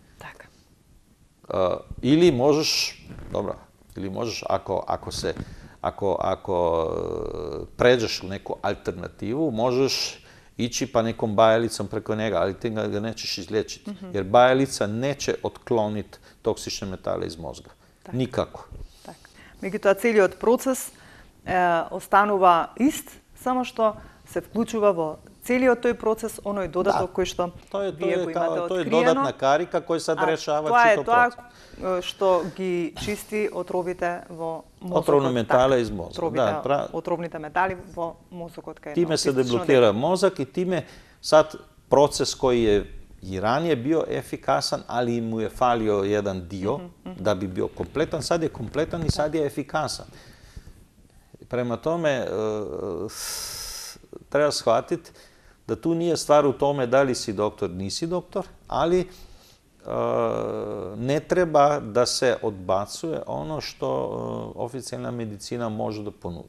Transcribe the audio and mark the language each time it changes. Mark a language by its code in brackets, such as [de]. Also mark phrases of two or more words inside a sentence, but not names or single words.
[sr] Ili možeš, ako pređeš u neku alternativu, možeš ići pa nekom bajalicom preko njega, ali ti ga nećeš izliječiti. Jer bajalica neće otkloniti toksične metale iz mozga. Nikako. [mk] Меѓутоа, целиот процес останува ист, само што се вклучува во целиот тој процес оној додаток кој што вие го имате откриено. [sr] To je dodatna karika koja sad rešava čitav proces. [mk] Тоа е тоа што ги чисти отровите во мозокот. [sr] Отровни метали из мозга. [mk] Отровните метали во мозокот. [sr] Time se deblokira mozak i time sad proces koji je i ranije bio efikasan, ali mu je falio jedan dio da bi bio kompletan. Sad je kompletan i sad je efikasan. Prema tome, treba shvatiti da tu nije stvar u tome da li si doktor, nisi doktor, ali ne treba da se odbacuje ono što oficijalna medicina može da ponudi.